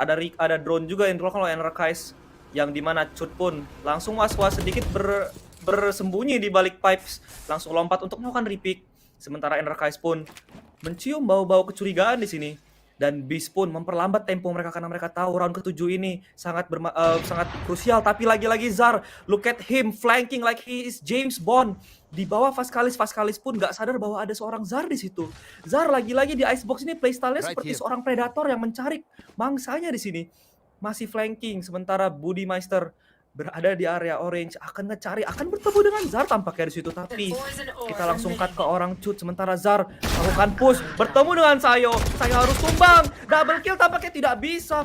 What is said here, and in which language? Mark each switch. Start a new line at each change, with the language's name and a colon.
Indonesian: Ada drone juga yang dilakukan oleh Anarchize, yang dimana Cut pun langsung was-was sedikit bersembunyi di balik pipes, langsung lompat untuk melakukan repick. Sementara Anarchize pun mencium bau-bau kecurigaan di sini. Dan Beast pun memperlambat tempo mereka karena mereka tahu round ke-7 ini sangat krusial. Tapi lagi-lagi
English: Zar, look at him flanking like he is James Bond.
Indonesian: Di bawah Vascalis pun nggak sadar bahwa ada seorang Zar di situ. Zar lagi-lagi di Icebox ini playstyle-nya seperti seorang predator yang mencari mangsanya di sini. Masih flanking, sementara Budimaster berada di area orange, akan bertemu dengan Zar tampaknya di situ. Tapi kita langsung cut ke orang Cut, sementara Zar melakukan push, bertemu dengan Sayo harus tumbang, double kill tampaknya tidak bisa.